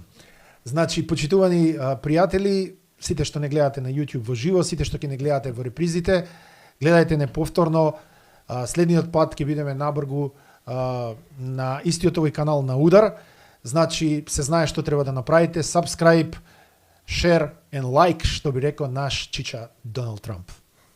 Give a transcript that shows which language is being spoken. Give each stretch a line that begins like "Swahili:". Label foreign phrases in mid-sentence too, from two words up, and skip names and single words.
Macedonian: Значи, почитувани пријатели, сите што не гледате на YouTube во живо, сите што ќе не гледате во репризите, гледајте не повторно. Следниот пат ќе бидеме набргу на истиот овој канал на Удар. Значи, се знае што треба да направите.
English: Subscribe, share and like,
Macedonian: што би рекол наш чича Доналд Трамп.